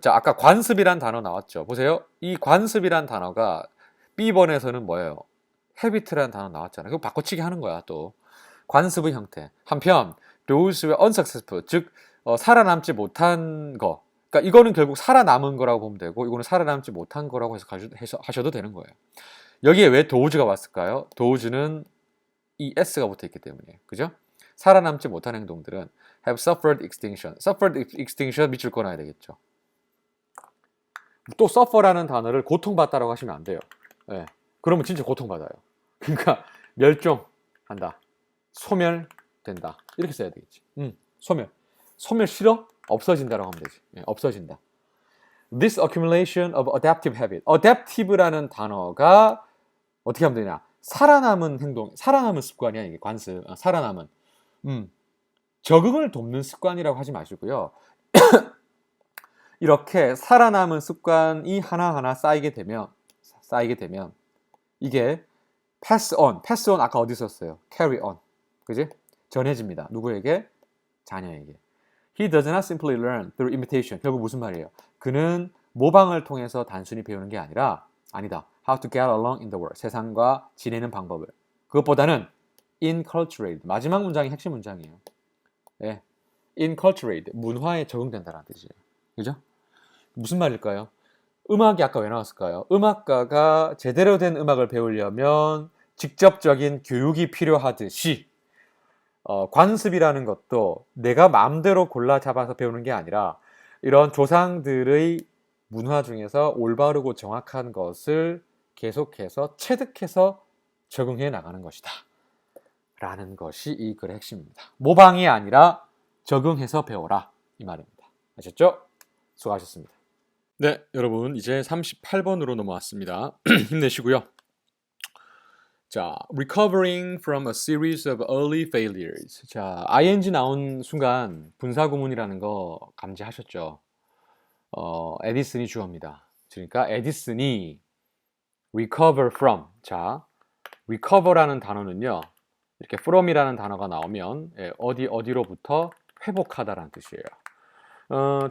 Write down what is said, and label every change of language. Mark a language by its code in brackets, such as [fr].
[ko] 자, 아까 관습이란 단어 나왔죠. 보세요. 이 관습이란 단어가 B번에서는 뭐예요? habit란 단어 나왔잖아요. 그거 바꿔치기 하는 거야, 또. 관습의 형태. [en] 한편 those were unsuccessful. [ko] 즉 살아남지 못한 거. 그러니까 이거는 결국 살아남은 거라고 보면 되고, 이거는 살아남지 못한 거라고 해서 하셔도 되는 거예요. 여기에 왜 does가 왔을까요? does는 이 s가 붙어 있기 때문이에요. 그죠? 살아남지 못한 행동들은 [en] have suffered extinction. suffered extinction [ko] 밑줄 꺼놔야 되겠죠. 또 suffer라는 단어를 고통받다라고 하시면 안 돼요. 예. 그러면 진짜 고통받아요. 그러니까 멸종한다. 소멸된다. 이렇게 써야 되겠지. 소멸 싫어? 없어진다라고 하면 되지. 예, 없어진다. [en] This accumulation of adaptive habit. [ko] adaptive라는 단어가 어떻게 하면 되냐? 살아남은 행동, 살아남은 습관이야, 이게 관습. 살아남은. 적응을 돕는 습관이라고 하지 마시고요. 이렇게 살아남은 습관이 하나하나 쌓이게 되면 이게 pass on 아까 어디 썼어요? carry on. 그지? 전해집니다. 누구에게? 자녀에게. [en] He does not simply learn through imitation. [ko] 결국 무슨 말이에요? 그는 모방을 통해서 단순히 배우는 게 아니다. [en] How to get along in the world. [ko] 세상과 지내는 방법을. 그것보다는 inculturate. 마지막 문장이 핵심 문장이에요. 예. inculturate. 문화에 적응된다는 뜻이에요. 그죠? 무슨 말일까요? 음악이 아까 왜 나왔을까요? 음악가가 제대로 된 음악을 배우려면 직접적인 교육이 필요하듯이 관습이라는 것도 내가 마음대로 골라 잡아서 배우는 게 아니라 이런 조상들의 문화 중에서 올바르고 정확한 것을 계속해서 체득해서 적응해 나가는 것이다. 라는 것이 이 글의 핵심입니다. 모방이 아니라 적응해서 배워라. 이 말입니다. 아셨죠? 수고하셨습니다. 네, 여러분 이제 38번으로 넘어왔습니다. 힘내시고요. [en] 자, recovering from a series of early failures. [ko] 자, ing 나온 순간 분사구문이라는 거 감지하셨죠? 에디슨이 주어입니다. 그러니까 에디슨이 recover from. 자, recover라는 단어는요. 이렇게 from이라는 단어가 나오면 어디로부터 회복하다라는 뜻이에요.